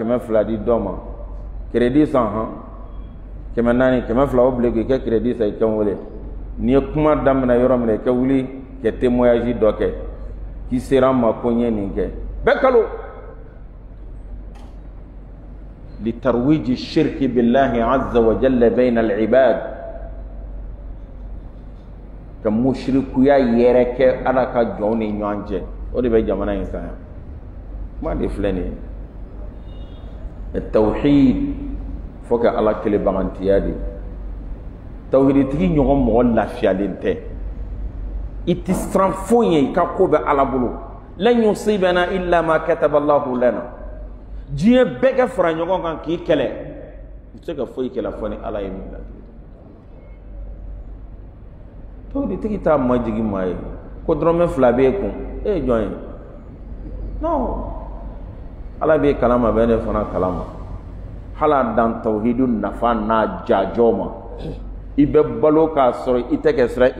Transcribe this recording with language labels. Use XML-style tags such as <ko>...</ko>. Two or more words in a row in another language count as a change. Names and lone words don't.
<bm>200 di dɔ ma crédit san 400 200 o bile k'i kɛ crédit san i kɛ n wele n'i ye kuma daminɛ yɔrɔ min na i kɛ wuli kɛ témoignage dɔ kɛ k'i sera n ma ko n ye nin kɛ bɛɛ kalo litarwiji</bm> <ar>شرك بالله عز وجل بين العباد</ar> <bm>ka mushrikuya yɛrɛ kɛ Ala ka jɔnw ni ɲɔgɔn cɛ o de bɛ jamana in kan yan kuma de filɛ nin ye tawhid fo ka Ala kelebagantiya de tawhiditigi ɲɔgɔn mɔgɔ lafiyalen tɛ i tɛ siran foyi ye i ka ko bɛ Ala bolo</bm> <ar>لن يصيبنا إلا ما كتب الله لنا</ar> <bm>diɲɛ bɛɛ ka fara ɲɔgɔn kan k'i kɛlɛ i tɛ se ka foyi kɛlɛ fɔ ni Ala ye min latigɛ tawhiditigi t'a majigi maa ye ko dɔrɔmɛ 2 b'e kun e ye jɔn ye non Ala b'e kalama bɛ ne fana kalama hala dan tawhidu nafa n'a jajɔ ma i bɛ balo k'a sɔrɔ i tɛ kɛ sira</bm>